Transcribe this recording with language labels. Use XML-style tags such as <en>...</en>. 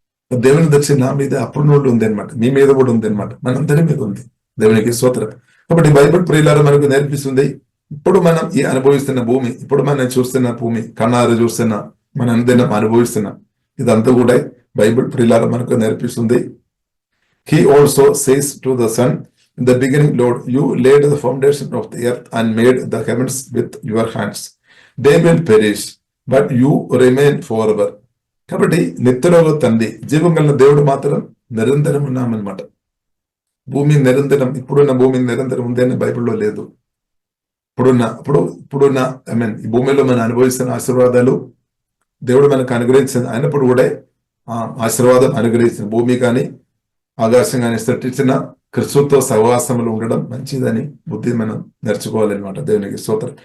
<te>దేవుని దర్శనం నా మీద అప్పుడు నుండి ఉంది అనమాట, మీ మీద కూడా ఉంది అనమాట, మనందరి మీద ఉంది. దేవునికి స్తోత్రం. కాబట్టి బైబిల్ ప్రియులారా మనకు నేర్పిస్తుంది, ఇప్పుడు మనం ఈ అనుభవిస్తున్న భూమి, ఇప్పుడు మనం చూస్తున్న భూమి, కన్నారు చూస్తున్నా, మన అందరం అనుభవిస్తున్నాం, ఇదంతా కూడా బైబిల్ ప్రియులారా మనకు నేర్పిస్తుంది.</te> <en>He also says to the sun, in the beginning, Lord, you laid the foundation of the earth and made the heavens with your hands. They will perish, but you remain forever.</en> <te>కాబట్టి నిత్యలోక తండ్రి, జీవం కలిగిన దేవుడు మాత్రం నిరంతరం ఉన్నామన్నమాట. భూమి నిరంతరం, ఇప్పుడున్న భూమి నిరంతరం ఉంది అని బైబిల్లో లేదు. ఇప్పుడున్న ఈ భూమిలో మనం అనుభవిస్తున్న ఆశీర్వాదాలు దేవుడు మనకు అనుగ్రహించింది అయినప్పుడు కూడా ఆశీర్వాదం అనుగ్రహించిన భూమి కానీ ఆకాశం కానీ సృష్టించిన క్రీస్తుతో సహవాసంలో ఉండడం మంచిదని బుద్ధి మనం నేర్చుకోవాలన్నమాట. దేవునికి స్తోత్రం.</te>